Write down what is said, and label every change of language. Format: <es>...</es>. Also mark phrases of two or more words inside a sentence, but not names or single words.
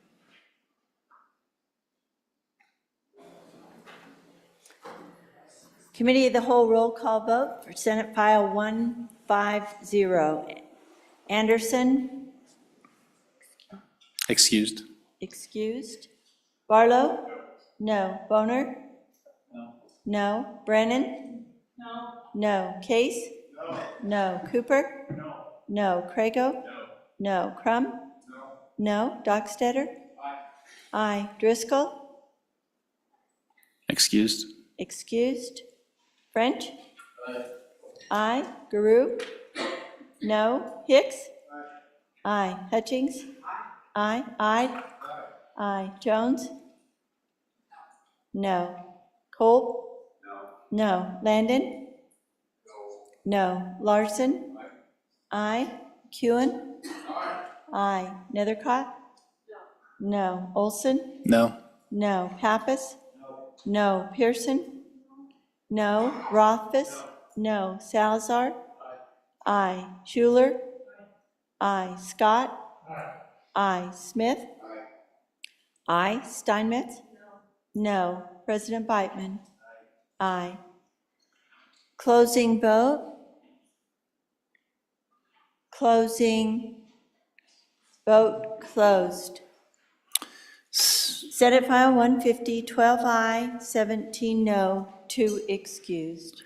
<en>Committee of the Whole roll call vote for Senate File 150. Anderson, Excused. excused. Barlow? No. Boner? No. Brennan? No. Case? No. Cooper? No. Crago? No. Crum? No. Dockstetter? Aye. Driscoll? Excused. Excused. French? Aye. Guru? No. Hicks? Aye. Hutchings? Aye. Aye. Aye. Jones? No. Cole? No. Landon? No. Larson? Aye. Kewen? Aye. Nethercott? No. Olson? No. No. Pappas? No. Pearson? No. Rothfuss? No. Salazar? Aye. Schuler? Aye. Scott? Aye. Smith? Aye. Steinmetz? No. President Beitman? Aye. Closing vote? Closing. Vote closed. Senate File 150, 12 aye, 17 no, 2 excused.</en>